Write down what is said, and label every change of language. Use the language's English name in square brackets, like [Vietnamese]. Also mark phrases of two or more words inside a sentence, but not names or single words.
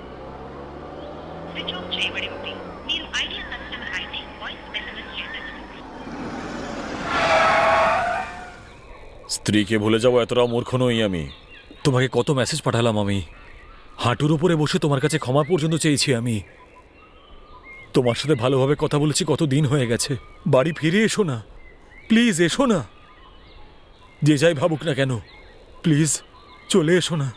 [English] switch off [Malayalam] ചെയ്യപ്പെടുകയും നിങ്ങൾ ഐഡിയ [English] customer ID voice message [Malayalam] ചെയ്തത് [Bangla] স্ত্রীকে ভুলে যাবো এতটা মূর্খ নই আমি। তোমাকে কত মেসেজ পাঠালাম আমি, হাঁটুর উপরে বসে তোমার কাছে ক্ষমা পর্যন্ত চেয়েছি আমি। তোমার সাথে ভালোভাবে কথা বলেছি, কত দিন হয়ে গেছে। বাড়ি ফিরে এসো না, প্লিজ এসো না। যে যাই ভাবুক না কেন, প্লিজ চলে এসো না।